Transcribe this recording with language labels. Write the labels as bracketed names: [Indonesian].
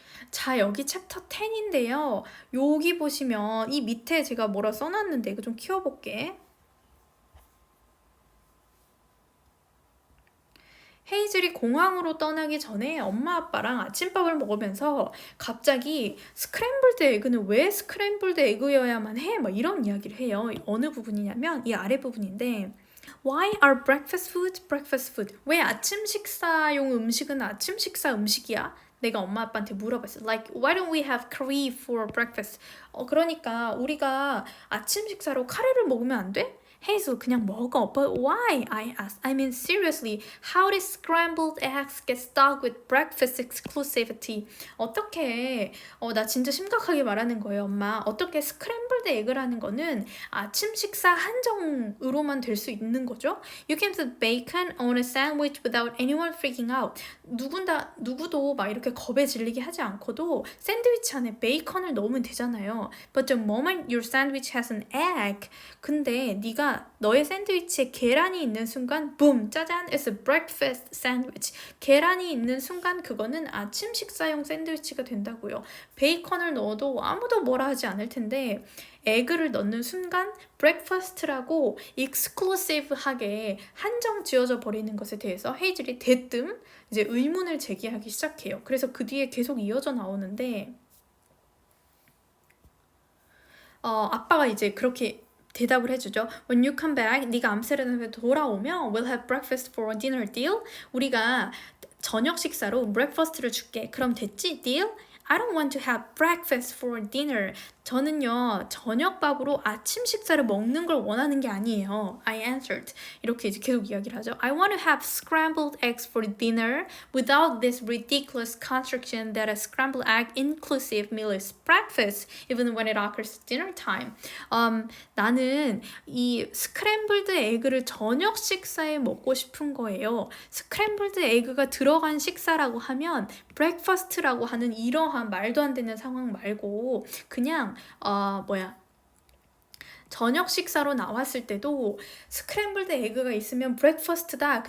[Korean] 자, 여기 챕터 10인데요. 여기 보시면 이 밑에 제가 뭐라 써놨는데 이거 좀 키워볼게. 헤이즐이 공항으로 떠나기 전에 엄마 아빠랑 아침밥을 먹으면서 갑자기 스크램블드 에그는 왜 스크램블드 에그여야만 해? 막 이런 이야기를 해요. 어느 부분이냐면 이 아래 부분인데, [English] Why are breakfast food breakfast food? [Korean] 왜 아침 식사용 음식은 아침 식사 음식이야? 내가 엄마 아빠한테 물어봤어. [English] Like, why don't we have curry for breakfast? [Korean] 그러니까 우리가 아침 식사로 카레를 먹으면 안 돼? [English] Hazel, [Korean] 그냥 먹어. [English] But why? I asked. I mean, seriously, how did scrambled eggs get stuck with breakfast exclusivity? [Korean] 어떻게, 나 진짜 심각하게 말하는 거예요, 엄마. 어떻게 스크램블드 에그라는 거는 아침 식사 한정으로만 될 수 있는 거죠? [English] You can put bacon on a sandwich without anyone freaking out. [Korean] 누구도 막 이렇게 겁에 질리게 하지 않고도 샌드위치 안에 베이컨을 넣으면 되잖아요. [English] But the moment your sandwich has an egg, [Korean] 근데 네가 너의 샌드위치에 계란이 있는 순간 붐! 짜잔! [English] It's a breakfast sandwich. [Korean] 계란이 있는 순간 그거는 아침 식사용 샌드위치가 된다고요. 베이컨을 넣어도 아무도 뭐라 하지 않을 텐데 에그를 넣는 순간 breakfast라고 exclusive하게 한정 지어져 버리는 것에 대해서 헤이즐이 대뜸 이제 의문을 제기하기 시작해요. 그래서 그 뒤에 계속 이어져 나오는데 아빠가 이제 그렇게 대답을 해주죠. [English] When you come back, [Korean] 네가 암스테르담에 돌아오면 [English] we'll have breakfast for a dinner deal. [Korean] 우리가 저녁 식사로 breakfast를 줄게. 그럼 됐지? [English] Deal? I don't want to have breakfast for dinner. [Korean] 저는요, 저녁밥으로 아침 식사를 먹는 걸 원하는 게 아니에요. [English] I answered. [Korean] 이렇게 이제 계속 이야기를 하죠. [English] I want to have scrambled eggs for dinner without this ridiculous construction that a scrambled egg inclusive meal is breakfast, even when it occurs at dinner time. [Korean] 나는 이 스크램블드 에그를 저녁 식사에 먹고 싶은 거예요. 스크램블드 에그가 들어간 식사라고 하면 브렉퍼스트라고 하는 이러한 말도 안 되는 상황 말고 그냥 저녁 식사로 나왔을 때도 스크램블드 에그가 있으면 브렉퍼스트다.